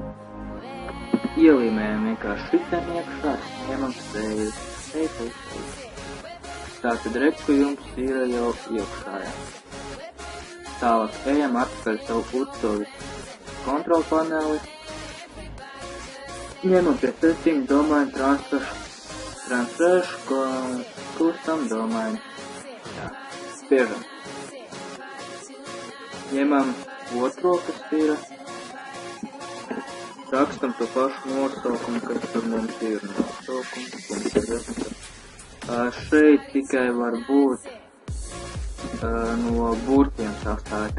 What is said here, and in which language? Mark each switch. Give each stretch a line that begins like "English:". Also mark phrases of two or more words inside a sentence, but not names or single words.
Latvian: Ielīmējam vienkārši šitien iekšā, ņemam save. Tātad redz, ka jums ir jau iekšā. Tālāk ejam atpakaļ savu UCUZ kontrolu paneli. Ņemam pie
English: setting domain transfer custom domain.
Latvian: Spiežam. Ņemam otro, kas ir. Rakstam to pašu nosaukumu, kas tur mums ir nosaukums. Šeit tikai var būt no burtiem sastāvēt.